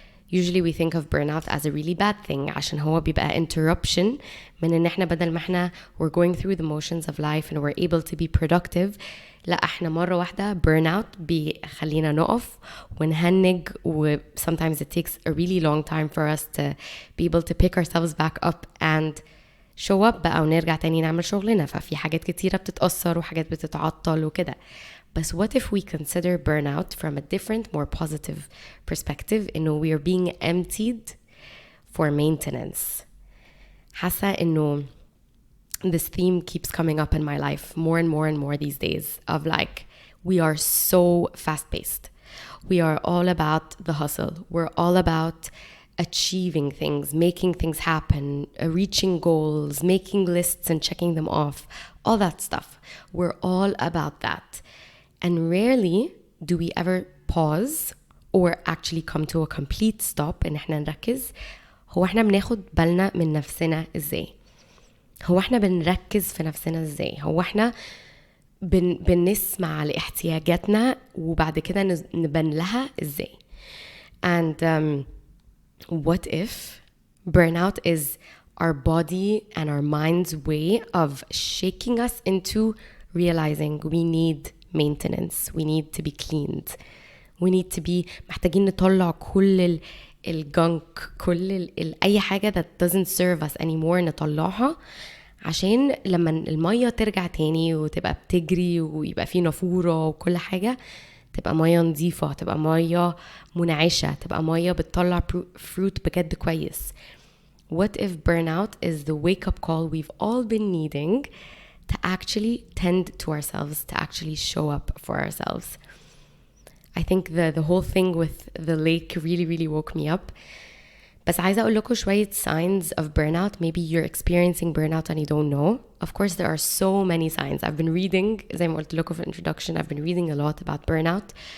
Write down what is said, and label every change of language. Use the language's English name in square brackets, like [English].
[English] Usually we think of burnout as a really bad thing [Arabic] عشان هو بيبقى [English] interruption [Arabic] من ان احنا بدل ما احنا [English] we're going through the motions of life and we're able to be productive, [Arabic] لا احنا مرة واحدة [English] burnout [Arabic] بيخلينا نقف ونهنج, [English] و sometimes it takes a really long time for us to be able to pick ourselves back up and show up [Arabic] بقى ونرجع تاني نعمل شغلنا. ففي حاجات كتيرة بتتأثر وحاجات بتتعطل وكده. [English] But what if we consider burnout from a different, more positive perspective, [Arabic] إنه [English] we are being emptied for maintenance. [Arabic] حاسة إنه [English] this theme keeps coming up in my life more and more and more these days, of like we are so fast-paced. We are all about the hustle. We're all about achieving things, making things happen, reaching goals, making lists and checking them off, all that stuff. We're all about that. And rarely do we ever pause or actually come to a complete stop [Arabic] إن احنا نركز هو احنا بناخد بالنا من نفسنا ازاي, هو احنا بنركز في نفسنا ازاي, هو احنا بنسمع لاحتياجاتنا وبعد كده نبان لها ازاي. [English] And what if burnout is our body and our mind's way of shaking us into realizing we need maintenance, we need to be cleaned, we need to be [Arabic] محتاجين نطلع كل الجنك, كل أي حاجة [English] that doesn't serve us anymore [Arabic] نطلعها, عشان لما المية ترجع تاني وتبقى بتجري ويبقى فيه نافورة وكل حاجة تبقى مية نظيفة، تبقى مية منعشة، تبقى مية بتطلع fruit بجد كويس. [English] What if burnout is the wake-up call we've all been needing to actually tend to ourselves, to actually show up for ourselves? I think the whole thing with the lake really woke me up. [Arabic] بس عايزة أقول لكم شوية [English] signs of burnout. Maybe you're experiencing burnout and you don't know. Of course there are so many signs. I've been reading, [Arabic] زي ما قلت لكم في [English] introduction, I've been reading a lot about burnout.